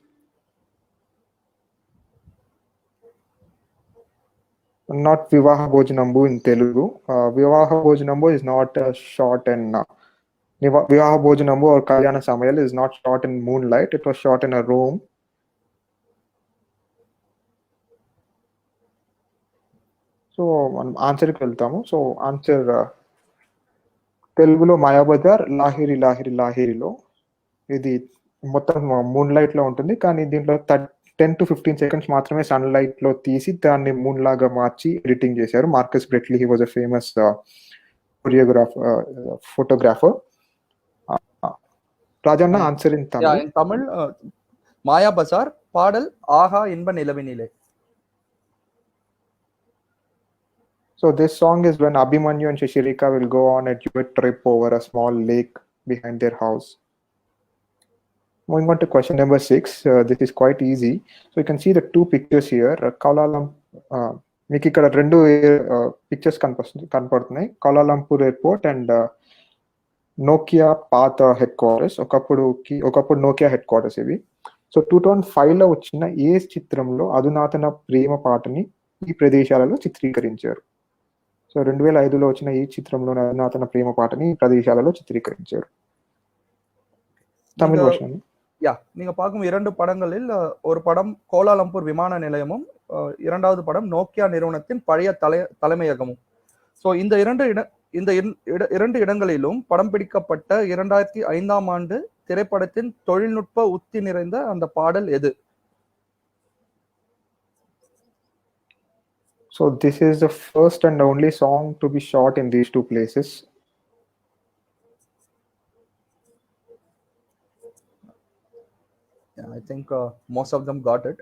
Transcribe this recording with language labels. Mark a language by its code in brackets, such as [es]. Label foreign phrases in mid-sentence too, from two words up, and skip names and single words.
[en] Not Vivaha Bhojanambu in Telugu. Vivaha Bhojanambu is not shot in Vivaha Bhojanambu or Kalyana Samayal is not shot in moonlight. It was shot in a room. So answer [te] కి వెళ్తాము. [en] so answer [te] తెలుగులో మాయాబజార్ లాహిరి లాహిరి లాహిరిలో ఇది మొత్తం [en] moon light [te] లో ఉంటుంది. కానీ దీంట్లో 10-15 seconds మాత్రమే [en] sun light [te] లో తీసి దాన్ని మూన్ లాగా మార్చి ఎడిటింగ్ చేశారు. [en] Marcus Bretley, he was a famous photographer. Rajanna answer in Tamil. In Tamil, [ta] மாயாபஜார் பாடல் ஆஹா இன்ப நிலவினிலே. [en] So this song is when Abhimanyu and Shashirika will go on a duet trip over a small lake behind their house. Moving on to question number 6. This is quite easy. So you can see the two pictures here. [te] మీకు ఇక్కడ రెండు పిక్చర్స్ కనపడుతున్నాయి. [en] Kuala Lumpur airport and Nokia పాత head quarters. [te] ఒకప్పుడు నోకియా [en] head quarters [te] ఇవి. సో 2005లో వచ్చిన ఏ చిత్రంలో అధునాతన ప్రేమ పాటని ఈ ప్రదేశాలలో చిత్రీకరించారు? సో 2005లో వచ్చిన ఈ చిత్రంలో అధునాతన ప్రేమ పాటని ఈ ప్రదేశాలలో చిత్రీకరించారు. [ta] தமிழ் வருஷன். நீங்க பார்க்கும் 2 படங்களில் ஒரு படம் கோலாலம்பூர் விமான நிலையமும் இரண்டாவது படம் நோக்கியா நிறுவனத்தின் பழைய தலைமையகமும். ஸோ இந்த இரண்டு இடங்களிலும் படம் பிடிக்கப்பட்ட 2005ஆம் ஆண்டு திரைப்படத்தின் தொழில்நுட்ப உத்தி நிறைந்த அந்த பாடல் எது? [en] So this is the first and only song to be shot in these two places. Yeah, I think most of them got it.